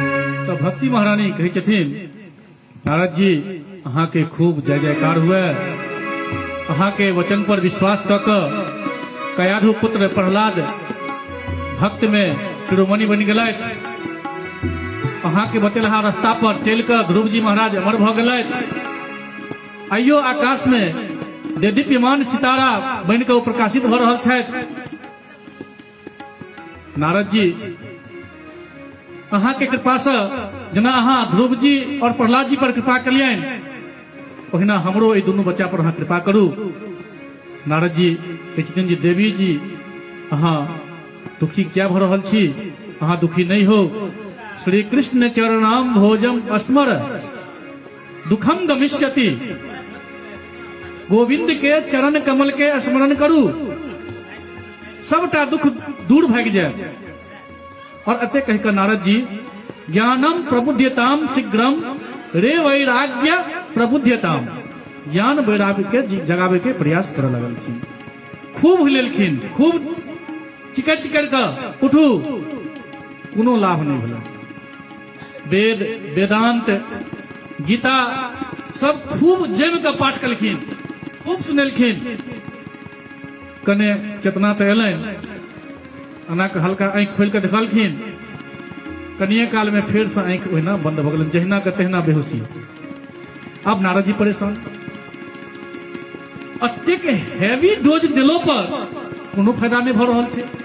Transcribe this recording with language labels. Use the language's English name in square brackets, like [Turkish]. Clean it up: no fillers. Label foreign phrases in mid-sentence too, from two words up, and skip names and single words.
[Maithili] तो भक्ति महारानी कही छथिन नारद जी अहाँ के खूब जय जयकार हुए, अहाँ के वचन पर विश्वास क कयाधु पुत्र प्रहलाद भक्त में शिरोमणि बन गए। अहाँ के बतेलहा रास्ता पर चल कर ध्रुव जी महाराज अमर भ गए। आइयो आकाश में देदीप्यमान सितारा बन के प्रकाशित भ रहल छथि। नारद जी अहाँ के कृपा से जेना अहाँ ध्रुव जी और प्रहलाद जी पर कृपा कलियन, ओहिना हमरो ई दुनू बच्चा पर अहाँ कृपा करू। नारद जी कहथिन जी देवी जी अहाँ दुखी क्या भ रहल छी, अहाँ दुखी नहीं हो। [Sanskrit] श्री कृष्ण चरणाम भोजम अस्मर दुखम गमिष्यति, [Maithili] गोविंद के चरण कमल के स्मरण करू, सबटा दुख दूर भाग जाए। और अते कहकर नारद जी [Sanskrit] ज्ञानम प्रबुद्ध्यताम शीघ्रम रे वैराग्य प्रबुद्ध्यताम, [Maithili] ज्ञान वैराग्य के जगावे के प्रयास करे लगल थी। खूब हिलेलखिन, खूब चिकर चिकर कर उठू, कोनो लाभ नहीं भेल। वेद वेदांत गीता सब खूब जम के पाठ कलखिन, खूब सुनेलखिन। कने चेतना तो एलन, अना के हल्का आंख खोल के देखलखिन। कनिए काल में फिर से आंख ओहिना बंद भ गेलन, जहिना के तहिना बेहोशी। अब नारद जी परेशान, अत्यक [English] heavy dose [Maithili] दिलो पर कोनो फायदा नहीं भ रहल छै।